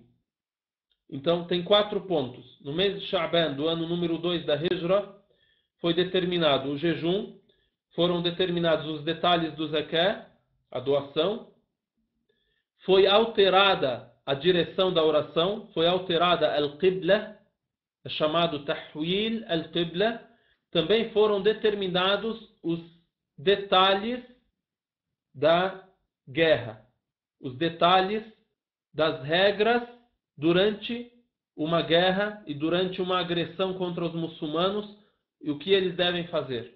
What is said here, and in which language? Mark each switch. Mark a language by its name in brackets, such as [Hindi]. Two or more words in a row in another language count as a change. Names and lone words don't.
[Portuguese] Então, tem 4 pontos. No mês de Sha'ban, do ano número 2 da Hijra, foi determinado o jejum, foram determinados os detalhes do Zakah, a doação, foi alterada a direção da oração, foi alterada al-Qibla, é chamado [Arabic] تحويل القبلة, [Portuguese] também foram determinados os detalhes da guerra, os detalhes das regras durante uma guerra e durante uma agressão contra os muçulmanos e o que eles devem fazer.